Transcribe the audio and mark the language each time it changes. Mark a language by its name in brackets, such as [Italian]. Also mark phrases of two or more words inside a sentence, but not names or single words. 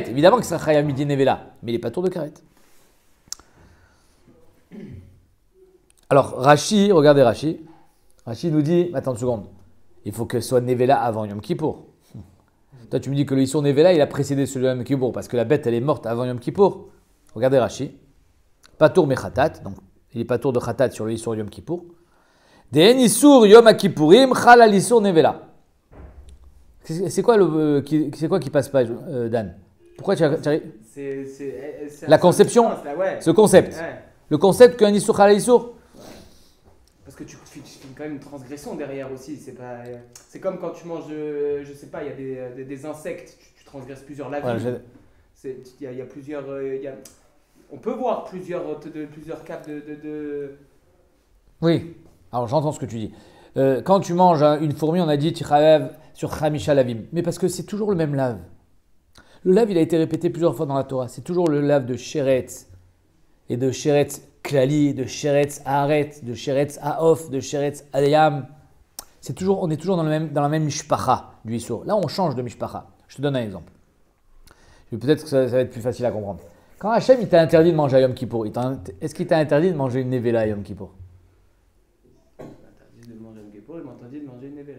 [French] Évidemment que ça sera [Hebrew] מדין נבלה. [French] Mais il est patour de karet. Alors Rashi, regardez Rashi. Rashi nous dit, attends une seconde. Il faut que ce soit Nevela avant Yom Kippour. Toi, tu me dis que le [Hebrew] איסור נבלה, [French] il a précédé celui de Yom Kippour parce que la bête, elle est morte avant Yom Kippour. Regardez Rashi. [Hebrew] פטור מחטאת. [French] Donc, il est patour de khatat sur le [Hebrew] איסור יום כיפור. דאין איסור יום הכיפורים חל על איסור נבלה. [French] C'est quoi qui passe pas, Dan? Pourquoi tu arrives? La conception, ce concept. Ouais. Le concept qu'un [Hebrew] איסור חל על איסור. [French] Parce que tu fais quand même une transgression derrière aussi. C'est comme quand tu manges, je sais pas, il y a des insectes, tu transgresses plusieurs lavis. Ouais, il y a plusieurs. On peut voir plusieurs cas de. Oui, alors j'entends ce que tu dis. Quand tu manges une fourmi, on a dit Tichaev sur [Hebrew] חמישה לאווים. [French] Mais parce que c'est toujours le même lave. Le lave, il a été répété plusieurs fois dans la Torah. C'est toujours le lave de Sheretz et de [Hebrew] שרץ כללי, [French] de [Hebrew] שרץ הארץ, [French] de [Hebrew] שרץ העוף, [French] de [Hebrew] שרץ הים. [French] On est toujours dans la même mishpacha du Issour. Là, on change de mishpacha. Je te donne un exemple. Peut-être que ça va être plus facile à comprendre. Quand Hachem il t'a interdit de manger à Yom Kippour, est-ce qu'il t'a interdit de manger une nevela à Yom Kippour? Il m'a interdit de manger à Yom Kippour, il m'a interdit de manger une nevela.